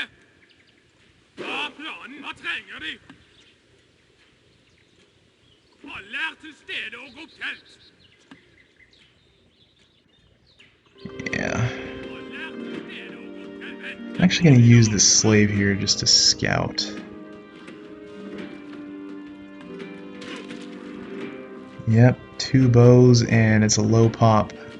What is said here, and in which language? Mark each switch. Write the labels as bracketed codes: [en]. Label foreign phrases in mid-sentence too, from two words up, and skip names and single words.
[no] Hva er planen? Hva trenger de? Alle er til stede og gå telt. [en] Yeah. I'm actually going to use this slave here just to scout. Yep, 2 bows and it's a low pop.